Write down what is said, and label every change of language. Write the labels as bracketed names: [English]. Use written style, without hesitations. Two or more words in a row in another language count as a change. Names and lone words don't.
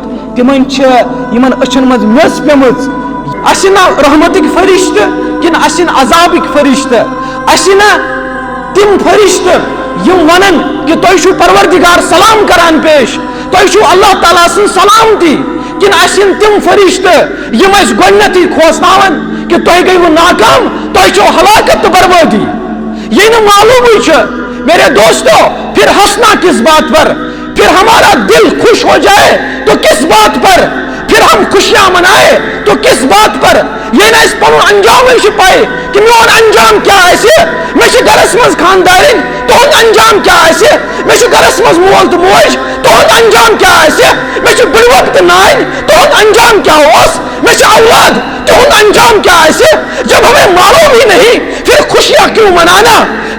[Kashmiri] تِمن چھِ یِمن أچھن منٛز میٚژ پیمٕژ. اسہِ نہ رحمتٕکۍ فرشتہٕ کِنہٕ اسہِ نہ عذابٕکۍ فرشتہٕ، اسہِ نہ تِم فرشتہٕ یم ونن کہ تُہۍ چھُو پروردگار سلام کران پیش، تُہۍ چھُو اللہ تعالیٰ سٕنٛز سلامتی، کِنہٕ اسہِ یِن تِم فرشتہٕ یم أسۍ گۄڈنیتھٕے کھوژناون کہ تُہۍ گٔیوٕ ناکام، تۄہہِ چھو ہلاکت تہٕ بربٲدی. [Urdu] یہ نہ معلوم چھُ میرے دوستو، پھر ہنسنا کس بات پر، پھر ہمارا دل خوش ہو جائے تو کس بات پر، پھر ہم خوشیاں منائے تو کس بات پر. [Kashmiri] یہ نہ پن انجام پائے کہ میون انجام کیا آسہِ، مےٚ چھِ گرس منٛز خاندارن، تہنٛد انجام کیا آسہِ، مےٚ چھُ گرس منٛز مول تہٕ موج، تہنٛد انجام کیا آسہِ، مےٚ چھِ بٕڈبب تہٕ نانۍ، تہنٛد انجام کیا اوس، مےٚ چھِ اولاد، تہنٛد انجام کیا آسہِ. [Urdu] جب ہمیں معلوم ہی نہیں پھر خوشیاں کیوں منانا.